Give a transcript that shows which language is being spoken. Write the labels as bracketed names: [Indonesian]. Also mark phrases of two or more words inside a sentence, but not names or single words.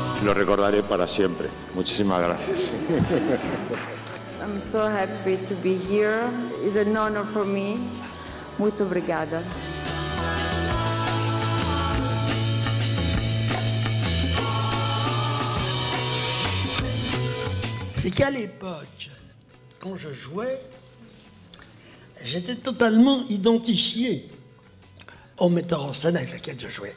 [Spanish] lo recordaré para siempre. Muchísimas gracias. [English] I'm so happy to be here. It's an honor for me. [Portuguese] Muito obrigada. [French] C'est qu'à l'époque, quand je jouais, j'étais totalement identifié au metteur en scène avec lequel je jouais.